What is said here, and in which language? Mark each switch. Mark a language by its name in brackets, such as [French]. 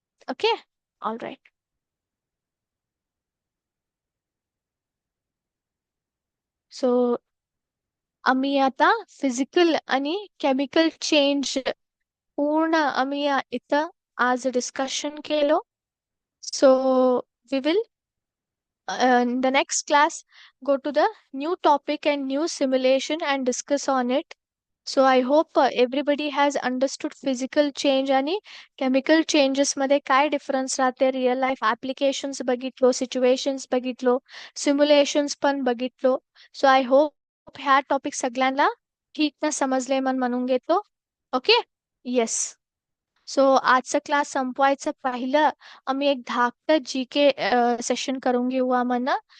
[English] Okay. All right. [Marathi] So आम्ही आता physical आणि केमिकल चेंज पूर्ण आम्ही इथं आज डिस्कशन केलो. [English] So we will in the next class go to the new topic and new simulation and discuss on it. So I hope everybody has understood physical change [Marathi] आणि [English] chemical changes [Marathi] मध्ये काय [English] difference राहते. [Marathi] Real life applications बघितलो, situations बघितलो, simulations पण बघितलो. [English] so I hope [Marathi] ह्या topic सगळ्यांना ठीक ना समजले म्हणून घेतो. [English] Okay. Yes. [Marathi] सो आजचा क्लास संपवायचं पहिलं आम्ही एक धाकटं जी के सेशन करून घेऊ म्हणा.